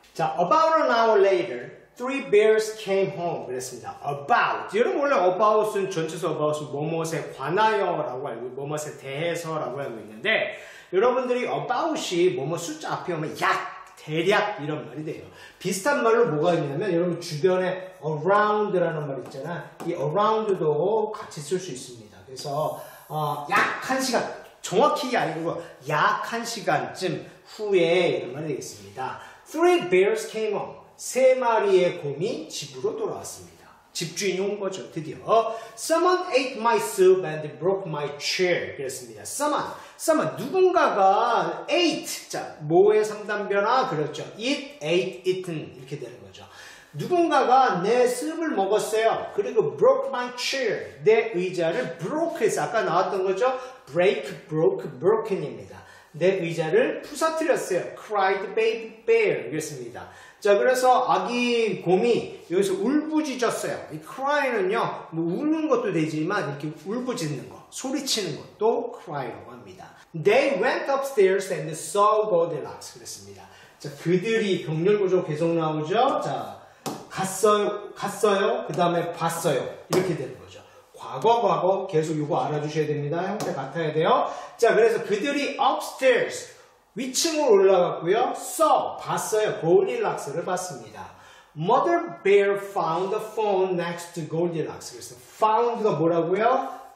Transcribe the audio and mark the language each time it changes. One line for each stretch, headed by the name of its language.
English: 자, about an hour later, three bears came home.
Korean: 그랬습니다. about. 여러분 원래 about은 전체서 about은 뭐뭇에 관하여라고 알고 뭐뭇에 대해서라고 알고 있는데 여러분들이 about이 뭐뭐 숫자 앞에 오면 약 대략 이런 말이 돼요. 비슷한 말로 뭐가 있냐면 여러분 주변에 around라는 말 있잖아. 이 around도 같이 쓸 수 있습니다. 그래서 약 1시간 정확히 아니고 약 1시간쯤 후에 이런 말이 되겠습니다.
English: Three bears came home.
Korean: 3마리의 곰이 집으로 돌아왔습니다. 집주인이 온 거죠. 드디어.
English: Someone ate my soup and broke my chair.
Korean: 그랬습니다. Someone. 누군가가 ate. 자, 뭐의 3단 변화? 그렇죠. Eat, ate, eaten. 이렇게 되는 거죠. 누군가가 내 습을 먹었어요. 그리고
English: broke my chair.
Korean: 내 의자를 broke 해서 아까 나왔던 거죠.
English: break, broke, broken입니다.
Korean: 내 의자를 부서뜨렸어요.
English: cried baby bear.
Korean: 그랬습니다. 자, 그래서 아기 곰이 여기서 울부짖었어요. 이 cry는요, 뭐 우는 것도 되지만 이렇게 울부짖는 거, 소리치는 것도 cry라고 합니다.
English: They went upstairs and saw Goldilocks.
Korean: 그랬습니다. 자, 그들이 병렬구조 계속 나오죠. 자, 갔어요. 그 다음에 봤어요. 이렇게 되는 거죠. 과거 계속 이거 알아주셔야 됩니다. 형태 같아야 돼요. 자, 그래서 그들이 upstairs 위층으로 올라갔고요. 봤어요. 골디락스를 봤습니다.
English: Mother Bear found the phone next to Goldilocks.
Korean: 그래서 found가 뭐라고요?